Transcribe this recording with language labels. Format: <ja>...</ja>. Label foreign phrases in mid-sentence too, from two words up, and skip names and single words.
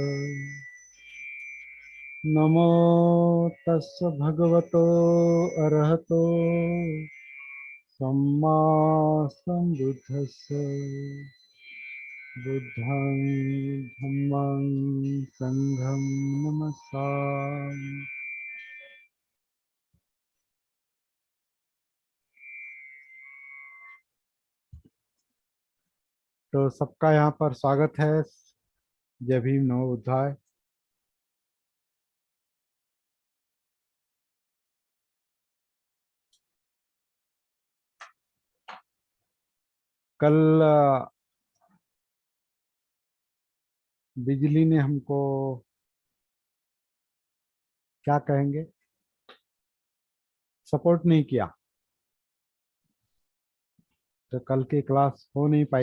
<pi>नमो तस् भगवतो अरहतो सम्मा सम्बुद्धस्स। बुद्धं धम्मं संघं नमस्सामि।</pi> <hi>तो सबका यहाँ पर स्वागत है। जय भीम</hi> <sa>नमो बुद्धाय।</sa> <hi>कल बिजली ने हमको क्या कहेंगे, सपोर्ट नहीं किया, तो कल की क्लास हो नहीं पाई।</hi>